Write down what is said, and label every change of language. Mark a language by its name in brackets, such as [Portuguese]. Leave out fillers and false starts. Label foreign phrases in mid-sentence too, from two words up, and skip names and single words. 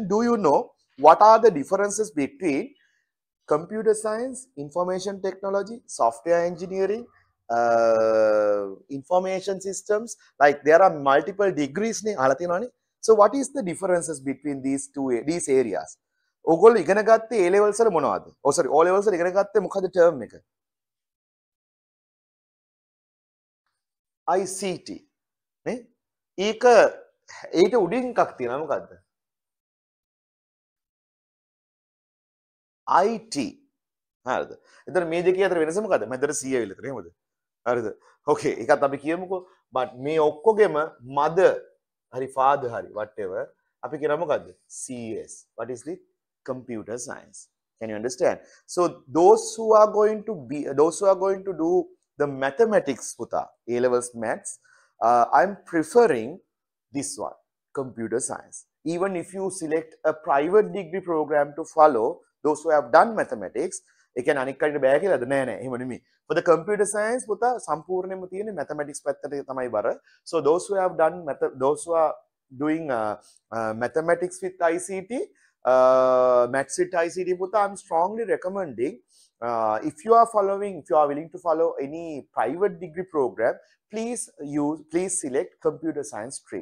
[English] Do you know what are the differences between computer science, information technology, software engineering, information systems? Like there are multiple degrees. So what is the differences between these areas? [Sinhala] ඔගොල්ලෝ ඉගෙන ගත්තේ A levels වල මොනවද? [English] Oh sorry, O levels [Sinhala] වල ඉගෙන ගත්තේ මොකද term එක? ICT. නේ? ඊට උඩින් එකක් තියෙනවා මොකද්ද? IT. හරිද? එතන මේ දෙකේ අතර වෙනස මොකද්ද? මැදට C ඇවිල්ලා තියෙන එහෙමද? හරිද? Okay, ඒකත් අපි කියමුකෝ. but මේ ඔක්කොගෙම mother hari father hari whatever අපි කියනවා මොකද්ද? [English] CS. What is it? Computer science. Can you understand? So those who are going to do the mathematics puta A levels maths, I'm preferring this one, computer science. Even if you select a private degree program to follow, those who have done mathematics, [Sinhala] ඒ කියන්නේ අනික් කඩේට බෑ කියලාද? නෑ නෑ එහෙම නෙමෙයි. [English] For the computer science [Sinhala] පුතා සම්පූර්ණයෙන්ම තියෙන්නේ mathematics පැත්තට තමයි බර. [English] So those who have done those who are doing mathematics with ICT, maths with ICT puta, I'm strongly recommending if you are willing to follow any private degree program, please select computer science stream.